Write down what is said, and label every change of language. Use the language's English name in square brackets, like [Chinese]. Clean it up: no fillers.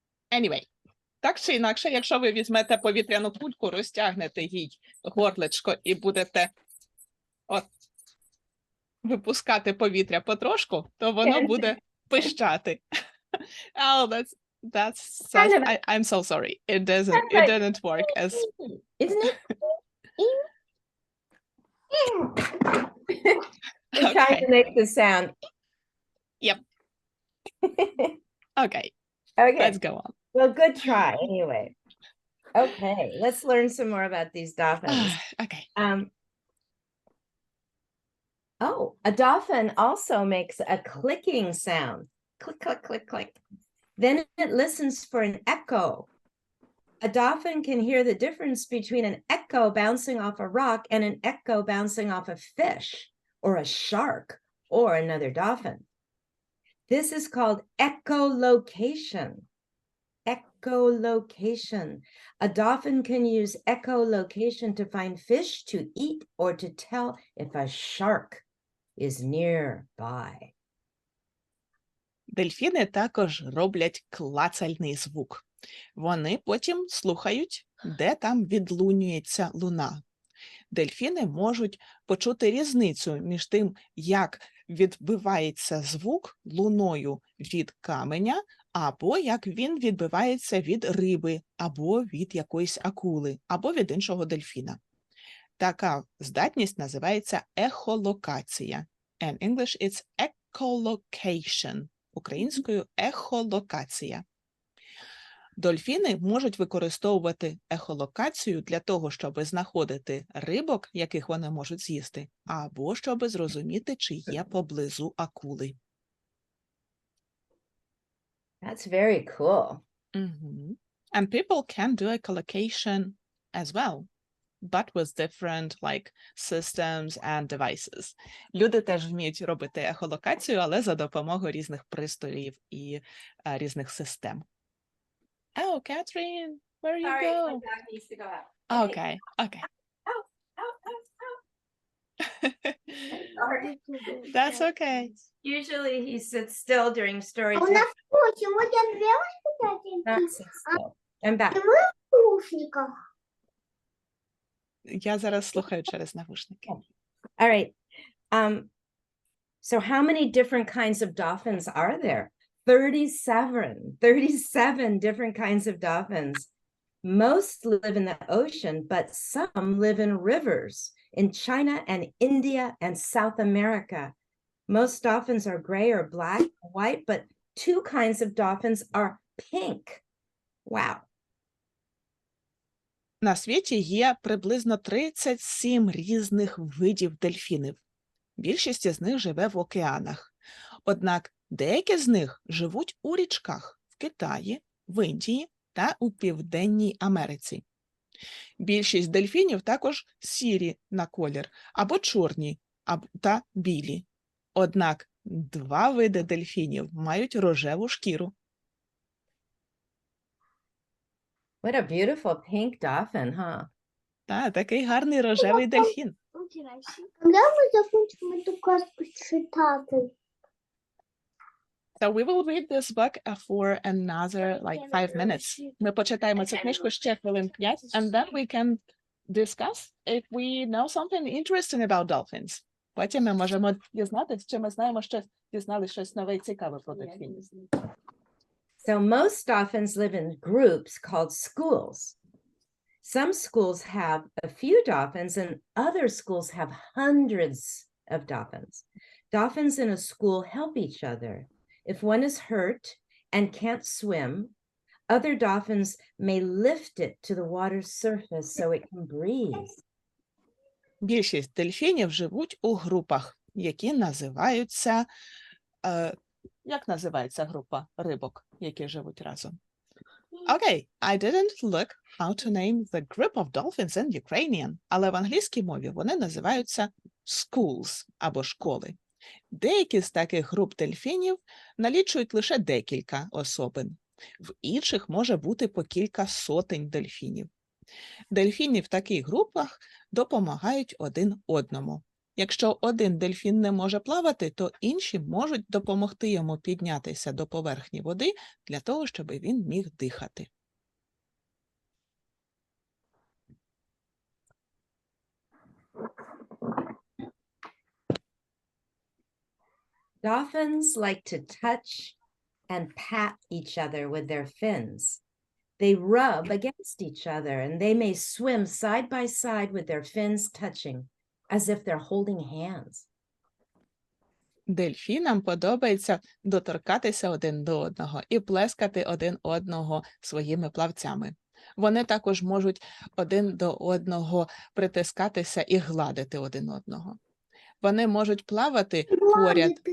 [Ukrainian] Anyway, так чи інакше, якщо ви візьмете повітряну кульку, розтягнете їй горлечко і будете випускати повітря потрошку, то воно буде пищати. [English] Oh, that's such, I'm so sorry. It didn't work as... Isn't it? I'm trying Okay. to make the sound. Yep. Okay, Okay. let's go on. Well, good try anyway. Okay, let's learn some more about these dolphins. Okay. Oh, a dolphin also makes a clicking sound. Click, click, click, click. Then it listens for an echo. A dolphin can hear the difference between an echo bouncing off a rock and an echo bouncing off a fish or a shark or another dolphin. This is called echolocation. Echolocation. A dolphin can use echolocation to find fish to eat or to tell if a shark is nearby. [Ukrainian] Дельфіни також роблять клацальний звук. Вони потім слухають, де там відлунюється луна. Дельфіни можуть почути різницю між тим, як відбивається звук луною від каменя, або як він відбивається від риби, або від якоїсь акули, або від іншого дельфіна. Така здатність називається ехолокація. [English] In English it's echolocation. [Ukrainian] Українською ехолокація. Дельфіни можуть використовувати ехолокацію для того, щоб знаходити рибок, яких вони можуть з'їсти, або щоб зрозуміти, чи є поблизу акули. [English] That's very cool. And people can do echolocation as well, but with different systems and devices. [Ukrainian] Люди теж вміють робити ехолокацію, але за допомогою різних пристроїв і різних систем. [English] Oh, Katharine, where you Sorry, go? my dog needs to go out. Okay. Ow, ow, ow, ow. Sorry. That's okay. Usually he sits still during story [Russian] А у [English] time. [Russian] нас что, сегодня две [English] Not [Russian] воспитательницы [English] sit still. I'm back. [Russian] в наушниках. [Ukrainian] Я зараз слухаю через навушники. [English] All right. So how many different kinds of dolphins are there? 37 different kinds of dolphins. Most live in the ocean, but some live in rivers in China and India and South America. Most dolphins are gray or black or white, but 2 kinds of dolphins are pink. Wow. [Ukrainian] На світі є приблизно 37 різних видів дельфінів. Більшість з них живе в океанах. Однак деякі з них живуть у річках в Китаї, в Індії та у Південній Америці. Більшість дельфінів також сірі на колір, або чорні, та білі. Однак 2 види дельфінів мають рожеву шкіру. [English] What a beautiful pink dolphin, huh? [Ukrainian] Та, такий гарний рожевий дельфін. [Russian] Когда мы закончим эту сказку читать? [English] So we will read this book for another 5 minutes. [Ukrainian] Ми почитаємо цю книжку ще хвилин 5, [English] and then we can discuss if we know something interesting about dolphins. [Ukrainian] Потім ми можемо дізнатися, чи ми знаємо дізналися щось нове і цікаве про дельфінів. [English] So most dolphins live in groups called schools. Some schools have a few dolphins and other schools have hundreds of dolphins. Dolphins in a school help each other. If one is hurt and can't swim, other dolphins may lift it to the water's surface so it can breathe. [Ukrainian] Більшість дельфінів живуть у групах, які називаються... Як називається група рибок, які живуть разом? [English] Okay, I didn't look how to name the group of dolphins in Ukrainian, [Ukrainian] але в англійській мові вони називаються schools або школи. Деякі з таких груп дельфінів налічують лише декілька особин. В інших може бути по кілька сотень дельфінів. Дельфіни в таких групах допомагають один одному. Якщо один дельфін не може плавати, то інші можуть допомогти йому піднятися до поверхні води для того, щоб він міг дихати. [English] Dolphins like to touch and pat each other with their fins. They rub against each other and they may swim side by side with their fins touching, as if they're holding hands. [Ukrainian] Дельфінам подобається доторкатися один до одного і плескати один одного своїми плавцями. Вони також можуть один до одного притискатися і гладити один одного. Вони можуть плавати поряд.